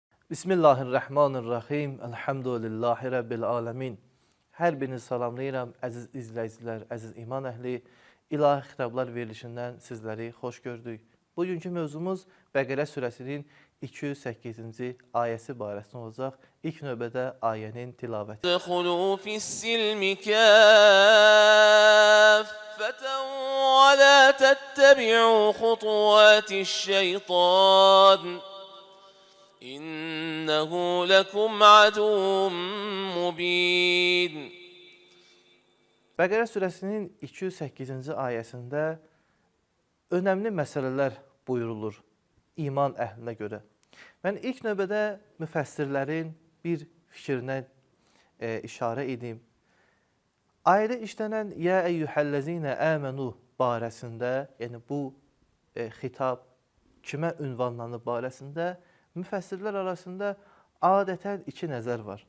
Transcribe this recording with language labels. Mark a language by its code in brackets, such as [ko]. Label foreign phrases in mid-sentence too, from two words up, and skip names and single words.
[ar] بسم الله الرحمن الرحيم الحمد لله رب العالمين. [az] Hər birinizi salamlayıram, əziz izləyicilər, əziz iman əhli. İlahi xitablar verilişindən sizləri xoş gördük. Bugünkü mövzumuz Bəqərə surəsinin 208-ci ayəsi barəsində olacaq. İlk növbədə ayənin tilavəti. [ar] ادخلوا في السلم كافة ولا تتبعوا خطوات الشيطان إنه لكم عدو مبين. [az] Bəqərə surəsinin 208-ci ayəsində önəmli məsələlər buyurulur iman əhlinə görə. Mən ilk növbədə müfəssirlərin bir fikrinə işarə edim. Ayədə işlənən [ar] "يا أيها الذين آمنوا" [az] barəsində, yəni bu xitab kimə ünvanlanıb barəsində müfəssirlər arasında adətən iki nəzər var.